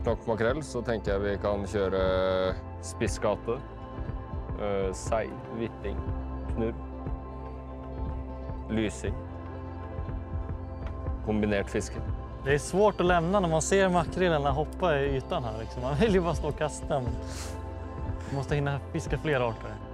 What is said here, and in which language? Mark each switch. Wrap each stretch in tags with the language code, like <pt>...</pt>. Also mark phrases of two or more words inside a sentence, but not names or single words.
<no>nok makrell, så tenker jeg vi kan kjøre spissgate, sei, hvitting, knurr, lysing, kombinert fiske.</no> <sv>Det är svårt att lämna när man ser makrillarna hoppa i ytan här. Liksom. Man vill ju bara stå och kasta. Man måste hinna fiska fler arter.</sv>